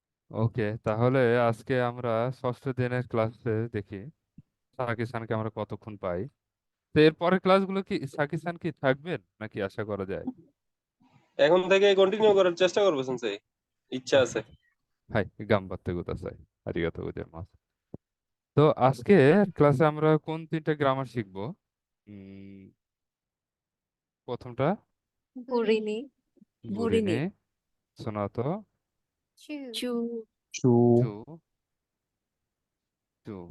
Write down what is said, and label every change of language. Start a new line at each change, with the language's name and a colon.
Bangla: ওকে, তাহলে আজকে আমরা ষষ্ঠ দিনের ক্লাসে দেখি সাকি সানকে আমরা কতক্ষণ পাই। তো এর পরের ক্লাসগুলো কি সাকি সান কি থাকবেন নাকি আশা করা যায়? এখন থেকে কন্টিনিউ করার চেষ্টা করবো স্যার, ইচ্ছা আছে।
Japanese: はい、頑張ってください。ありがとうございます。
Bangla: তো আজকে ক্লাসে আমরা কোন তিনটা গ্রামার শিখবো? প্রথমটা বুড়িনি। বুড়িনি। বুরিনি, সোনাতো, চু। চু, চু, চু,